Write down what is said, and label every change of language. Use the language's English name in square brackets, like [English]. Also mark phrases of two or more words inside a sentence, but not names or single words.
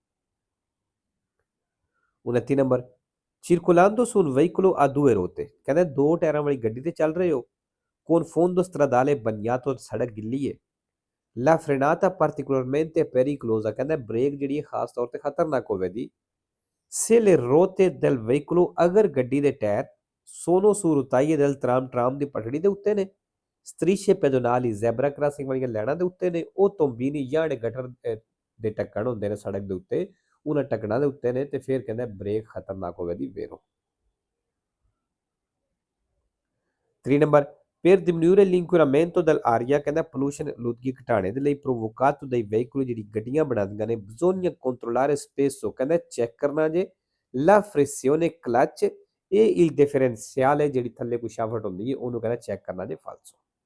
[Italian] 29 ਨੰਬਰ circolando su un veicolo a due ruote [Punjabi] ਕਹਿੰਦਾ ਦੋ ਟਾਇਰਾਂ ਵਾਲੀ ਗੱਡੀ ਤੇ ਚੱਲ ਰਹੇ ਹੋ [Italian] con fondo stradale bagnato [Punjabi] ਸੜਕ ਗਿੱਲੀ ਹੈ [Italian] La frenata particolarmente pericolosa [Punjabi] ਕਹਿੰਦਾ ਬ੍ਰੇਕ ਜਿਹੜੀ ਹੈ ਖਾਸ ਤੌਰ ਤੇ ਖਤਰਨਾਕ ਹੋਵੇਗੀ [Italian] se le ruote del veicolo [Punjabi] ਅਗਰ ਗੱਡੀ ਦੇ ਟਾਇਰ [Italian] sono su rotaie del tram [Punjabi] ਦੀ ਪਟੜੀ ਦੇ ਉੱਤੇ ਨੇ [Italian] strisce pedonali [English] zebra crossing [Punjabi] ਵਾਲੀਆਂ ਲਾਈਨਾਂ ਦੇ ਉੱਤੇ ਨੇ ਉਹ ਤੋਂਬੀਨੀ ਜਾਂ ਜਿਹੜੇ ਗਟਰ ਦੇ ਢੱਕਣ ਹੁੰਦੇ ਨੇ ਸੜਕ ਦੇ ਉੱਤੇ ਉਹਨਾਂ ਢੱਕਣਾਂ ਦੇ ਉੱਤੇ ਨੇ ਤੇ ਫਿਰ ਕਹਿੰਦਾ ਬ੍ਰੇਕ ਖਤਰਨਾਕ ਹੋਵੇਗੀ ਵੇਰੋ 3 ਨੰਬਰ [Italian] per diminuire l'inquinamento dell'aria [Punjabi] ਕਹਿੰਦਾ pollution ਆਲੂਦਗੀ ਘਟਾਉਣੇ ਦੇ ਲਈ [Italian] provocato dai veicoli [Punjabi] ਜਿਹੜੀ ਗੱਡੀਆਂ ਬਣਾਉਂਦੀਆਂ ਨੇ [Italian] bisogna controllare spesso [Punjabi] ਕਹਿੰਦਾ ਚੈੱਕ ਕਰਨਾ ਜੇ [Italian] la frizione [Punjabi] clutch ਇਹ [Italian] il differenziale [Punjabi] ਜਿਹੜੀ ਥੱਲੇ ਕੋਈ ਸ਼ਾਫਟ ਹੁੰਦੀ ਹੈ ਉਹਨੂੰ ਕਹਿੰਦਾ ਚੈੱਕ ਕਰਨਾ ਜੇ ਫਾਲਸੋ